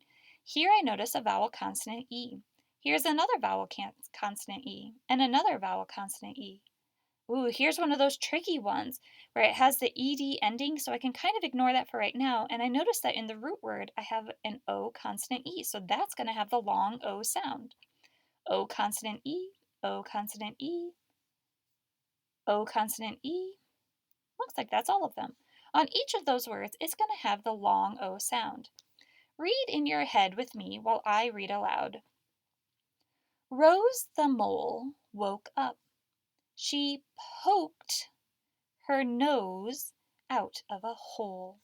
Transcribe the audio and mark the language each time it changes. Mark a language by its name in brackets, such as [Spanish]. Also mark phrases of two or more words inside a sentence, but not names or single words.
[English] Here I notice a vowel consonant E. Here's another vowel consonant E and another vowel consonant E. Ooh, here's one of those tricky ones where it has the ed ending, so I can kind of ignore that for right now. And I notice that in the root word, I have an O consonant E, so that's going to have the long O sound. O consonant E, O consonant E, O consonant E. Looks like that's all of them. On each of those words, it's going to have the long O sound. Read in your head with me while I read aloud. Rose the mole woke up. She poked her nose out of a hole.